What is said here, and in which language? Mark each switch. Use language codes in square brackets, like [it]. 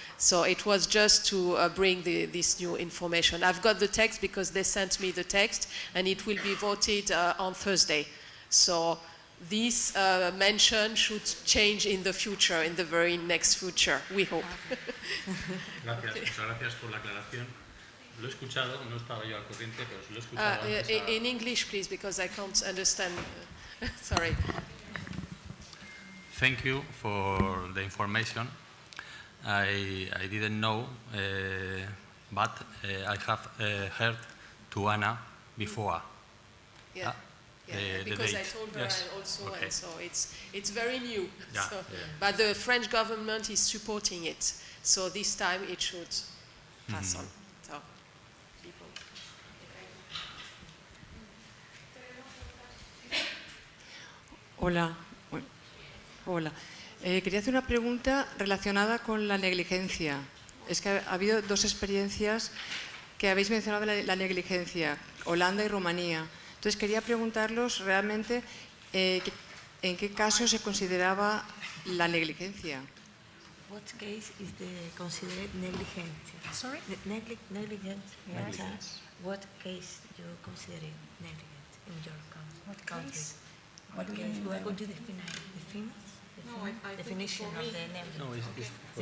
[en] So it was just to bring this new information. I've got the text because they sent me the text, and it will be voted on Thursday. So this mention should change in the future, in the very next future, we hope. [es] Gracias, muchas gracias por la aclaración. Lo he escuchado, no estaba yo al corriente, pero lo he escuchado antes. [en] In English, please, because I can't understand. Sorry. Thank you for the information. I didn't know, but I have heard to Anna before. Yeah. Yeah, because I told her also, okay. And so it's very new. Yeah, so, yeah. But the French government is supporting it, so this time it should pass on. So, people. Hola. Hola. [es] Quería hacer una pregunta relacionada con la negligencia. Es que ha habido dos experiencias que habéis mencionado, la negligencia, Holanda y Rumanía. Entonces quería preguntarlos realmente en qué caso se consideraba la negligencia. [en] What case is considered negligent? Sorry? Negligent. Yes. What case you consider negligent in your country? Case? What case? Where would you define? Definition of the negligence. No, it's for